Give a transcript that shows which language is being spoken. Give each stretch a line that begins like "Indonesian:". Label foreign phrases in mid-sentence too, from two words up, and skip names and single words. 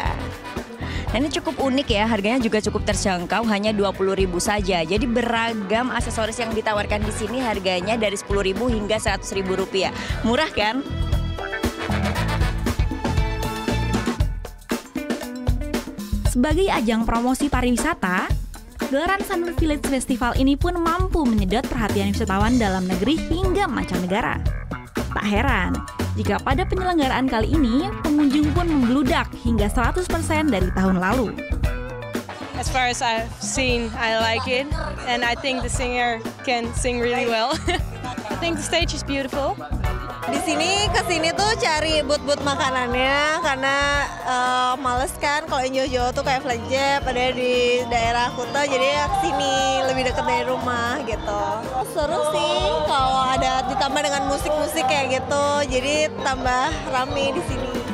Indonesian: Nah, ini cukup unik ya, harganya juga cukup terjangkau, hanya 20.000 saja. Jadi beragam aksesoris yang ditawarkan di sini harganya dari 10.000 hingga 100.000 rupiah. Murah kan? Sebagai ajang promosi pariwisata, gelaran Sanur Village Festival ini pun mampu menyedot perhatian wisatawan dalam negeri hingga mancanegara. Tak heran, jika pada penyelenggaraan kali ini, pengunjung pun membludak hingga 100% dari tahun lalu.
English: As far as I've seen, I like it, and I think the singer can sing really well. I think the stage is beautiful.
Indonesian: Di sini kesini tuh cari booth-booth makanannya karena males kan kalau yang jauh-jauh tuh kayak Flagship ada di daerah Kuta, jadi ya kesini lebih dekat dari rumah gitu. Seru sih kalau ada ditambah dengan musik-musik kayak gitu, jadi tambah rame di sini.